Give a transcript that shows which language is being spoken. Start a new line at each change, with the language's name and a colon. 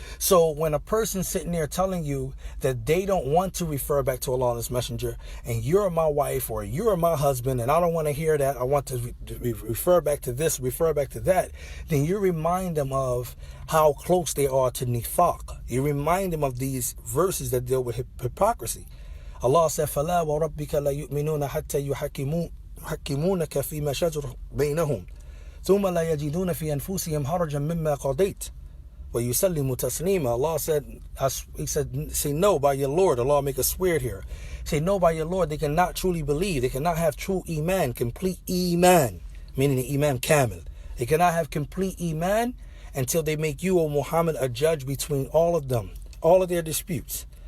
English: So when a person's sitting there telling you that they don't want to refer back to Allah and His Messenger, and you're my wife or you're my husband, and I don't want to hear that, I want to refer back to this, refer back to that, then you remind them of how close they are to nifaq. You remind them of these verses that deal with hypocrisy. Allah said,
Arabic: فَلَا وَرَبِّكَ لَا يُؤْمِنُونَ حَتَّى يُحَكِّمُونَكَ فِي مَا شَجَرَ بَيْنَهُمْ ثم لا يجدون في أنفسهم حرجا مما قضيت ويسلموا تسليما.
English: Allah said, He said, say no by your Lord. Allah make us swear here. Say no by your Lord. They cannot truly believe. They cannot have true iman, complete iman, meaning the iman kamil. They cannot have complete iman until they make you, O Muhammad, a judge between all of them, all of their disputes.